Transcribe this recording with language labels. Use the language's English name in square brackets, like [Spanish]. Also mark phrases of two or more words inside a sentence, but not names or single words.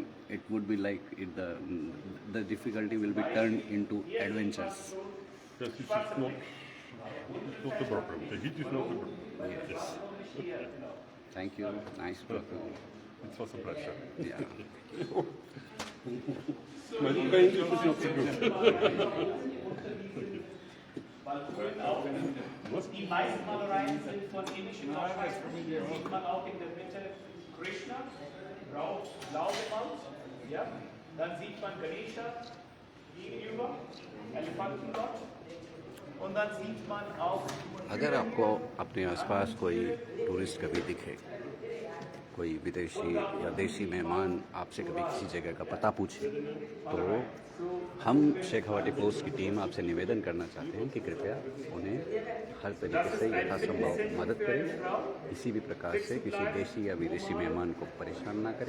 [English] It would be like the difficulty will be turned into adventures. This is not the problem. The heat is not the problem. Yes. Thank you. Nice talking. It was a pleasure. Yeah. My English is not so good. [German] Die meisten Malereien sind von indischen Motiven. Hier sieht man auch in der Mitte Krishna, blau gemalt. Ja? Dann sieht man Ganesha gegenüber, Elefantengott. Und dann sieht man auch. [Hindi] अगर आपको अपने आसपास कोई टूरिस्ट कभी दिखे, कोई विदेशी या देशी मेहमान आपसे कभी किसी जगह का पता पूछे, तो हम शेखावाटी पोस्ट की टीम आपसे निवेदन करना चाहते हैं कि कृपया उन्हें हर तरीके से यथासंभव मदद करें, किसी भी प्रकार से किसी देशी या विदेशी मेहमान को परेशान ना करें।